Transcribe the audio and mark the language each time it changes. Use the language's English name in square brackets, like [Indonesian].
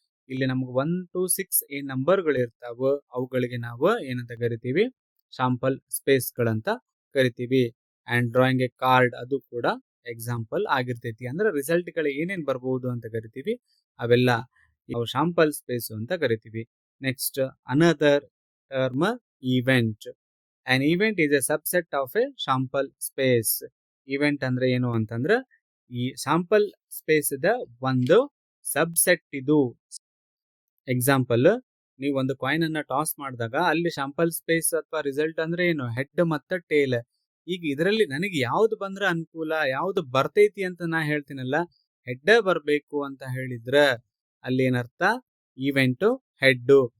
[Kannada] ಇಲ್ಲಿ ನಮ್ಗೆ 1 to 6 ಏನ್ ನಂಬರ್ಗಳು ಇರ್ತಾವ ಅವುಗಳಿಗೆ ನಾವು ಏನಂತ ಕರಿತೀವಿ, ಶಾಂಪಲ್ ಸ್ಪೇಸ್ ಗಳಂತ ಕರಿತೀವಿ. [English] and drawing a card [Kannada] ಅದು ಕೂಡ ಎಕ್ಸಾಂಪಲ್ ಆಗಿರ್ತೈತಿ. ಅಂದ್ರೆ ರಿಸಲ್ಟ್ ಗಳು ಏನೇನ್ ಬರಬಹುದು ಅಂತ ಕರಿತೀವಿ, ಅವೆಲ್ಲ ನಾವು ಶಾಂಪಲ್ ಸ್ಪೇಸ್ ಅಂತ ಕರಿತೀವಿ. [English] Next another term event. An event is a subset of a sample space. [Kannada] Event ಅಂದ್ರೆ ಏನು ಅಂತಂದ್ರೆ ಈ ಶಾಂಪಲ್ ಸ್ಪೇಸ್ ದ ಒಂದು ಸಬ್ಸೆಟ್ ಇದು. ಎಕ್ಸಾಂಪಲ್, ನೀವು ಒಂದು ಕಾಯಿನ್ ಅನ್ನ ಟಾಸ್ ಮಾಡಿದಾಗ ಅಲ್ಲಿ ಶಾಂಪಲ್ ಸ್ಪೇಸ್ ಅಥವಾ ರಿಸಲ್ಟ್ ಅಂದ್ರೆ ಏನು, ಹೆಡ್ ಮತ್ತು ಟೇಲ್. ಈಗ ಇದರಲ್ಲಿ ನನಗೆ ಯಾವ್ದು ಬಂದ್ರೆ ಅನುಕೂಲ, ಯಾವ್ದು ಬರ್ತೈತಿ ಅಂತ ನಾ ಹೇಳ್ತೀನಲ್ಲ, ಹೆಡ್ ಬರ್ಬೇಕು ಅಂತ ಹೇಳಿದ್ರ ಅಲ್ಲಿ ಏನರ್ಥ, ಈವೆಂಟ್ ಹೆಡ್.